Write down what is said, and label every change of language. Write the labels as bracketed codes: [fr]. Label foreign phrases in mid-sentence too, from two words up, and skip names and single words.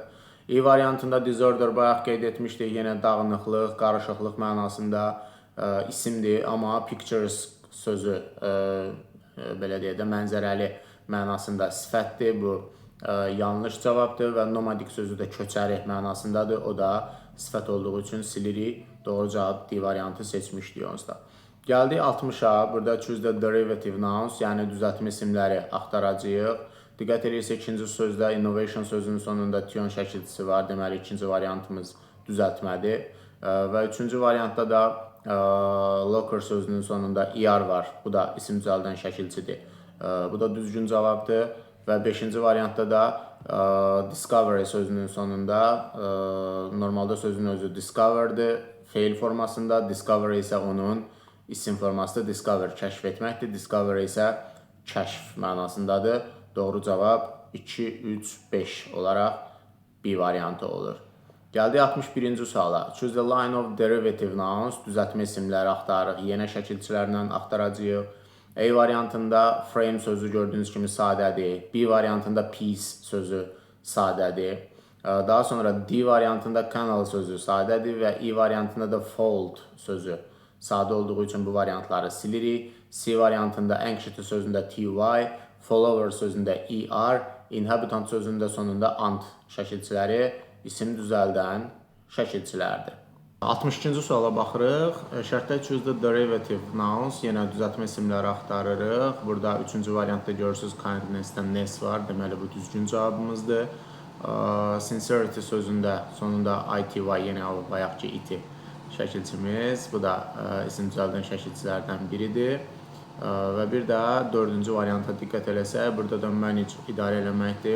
[az] E variantında disorder bayaq qeyd etmişdik, yenə dağınıqlıq, qarışıqlıq mənasında isimdir, amma pictures sözü belə deyək də mənzərəli mənasında sifətdir, bu yanlış cavabdır və nomadic sözü də köçəri mənasındadır, o da sifət olduğu üçün silirik. Doğru cavab D variantı seçmişdik onsuz da. Gəldik 60-a, burada [en] choose the derivative nouns, [az] yəni düzəltmə isimləri axtaracağıq. Diqqət edirsək, ikinci sözdə innovation sözünün sonunda tion şəkilçisi var, deməli ikinci variantımız düzəltmədir. Və üçüncü variantda da locker sözünün sonunda ER var, bu da isim düzəldən şəkilçidir. Bu da düzgün cavabdır. Və beşinci variantda da discovery sözünün sonunda normalda sözün özü discoverdir, fail formasında, discovery isə onun isim formasıdır, discover kəşf etməkdir, discovery isə kəşf mənasındadır. Doğru cavab 2, 3, 5 olaraq B variantı olur. Gəldik 61-ci suala. [en] Choose the line of derivative nouns, [az] düzəltmə isimləri axtarırıq, yenə şəkilçilərlə axtaracağıq. A variantında frame sözü gördüyünüz kimi sadədir. B variantında piece sözü sadədir. Daha sonra D variantında canal sözü sadədir və E variantında da fold sözü sadə olduğu üçün bu variantları silirik. C variantında anxiety sözündə ty, follower sözündə er, inhabitant sözündə sonunda ant şəkilçiləri isim düzəldən şəkilçilərdir. 62-ci suala baxırıq. Şərtdə [en] choose the derivative nouns, [az] yenə düzəltmə isimləri axtarırıq. Burada 3-cü variantda görürsünüz kindness-dən ness var, deməli bu düzgün cavabımızdır. Sincerity sözündə sonunda ity, yenə o bayaqki iti şəkilçimiz. Bu da isim düzəldən şəkilçilərdən biridir. Və bir də 4-cü varianta diqqət eləsək, burada da manage idarə eləməkdir.